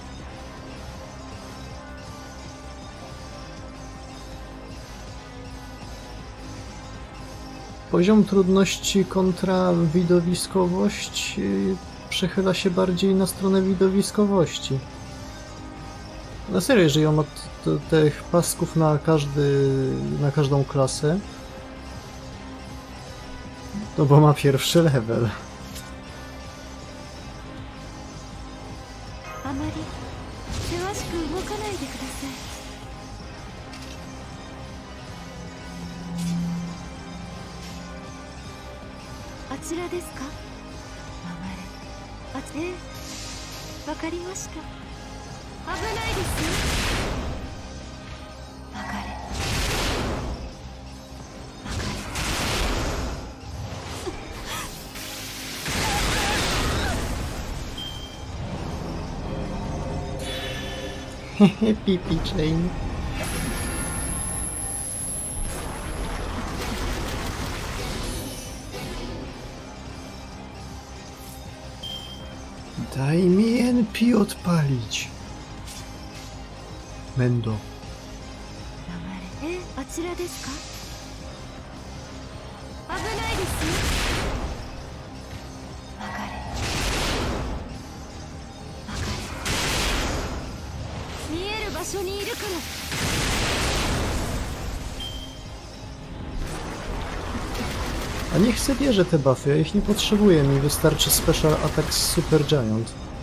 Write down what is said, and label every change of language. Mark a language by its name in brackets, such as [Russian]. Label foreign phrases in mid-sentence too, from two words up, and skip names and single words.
[Polish] Poziom trudności kontra widowiskowość przechyla się bardziej na stronę widowiskowości. Na serio, jeżeli on ma tych pasków na każdą klasę, no bo ma pierwszy level. [Japanese] あまりせわしく動かないでくださいあちらですか流れええわかりました危ないですよ流れ Pipi chain. [Polish] Daj mi NP odpalić. Mendo. [Japanese] 流れえあちらですか危ないですよ流れ見える場所にいるから [Polish] A niech se bierze te buffy, ja ich nie potrzebuję, mi wystarczy [English] Special Attack [Polish] z [English] Super Giant.